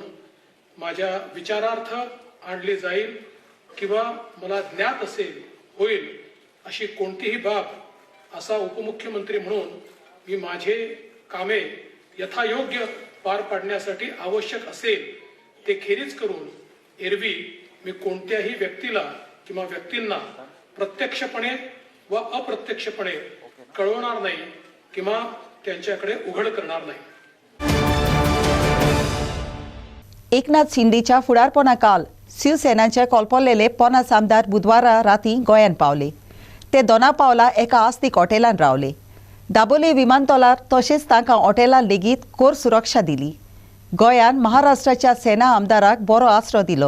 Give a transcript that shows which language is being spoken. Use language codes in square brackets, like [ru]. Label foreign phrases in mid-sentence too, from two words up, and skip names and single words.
[mr] माझ्या विचारार्थ आणली जाईल किंवा मला ज्ञात असेल होईल अशी कोणतीही बाब असा उपमुख्यमंत्री म्हणून मी माझे कामे यथायोग्य पार पाडण्यासाठी आवश्यक असेल ते खेरीज करून एरवी मी कोणत्याही व्यक्तीला किंवा व्यक्तींना प्रत्यक्षपणे व अप्रत्यक्षपणे कळवणार नाही किंवा त्यांच्याकडे उघड करणार नाही। [kok] एकनाथ शिंदेच्या फुडारपणाकाल शिवसेनाचे कोलपल्लेले पोनास आमदार बुधवारा राती गोंयांत पावले। ते दोनापावला एका आस्तीक हॉटेलांत रावले। दाबोले विमानतळार तशेंच तांकां हॉटेलांत लेगीत कोर सुरक्षा दिली। गोंयांत महाराष्ट्राच्या सेना आमदाराक बरो आसरो दिलो।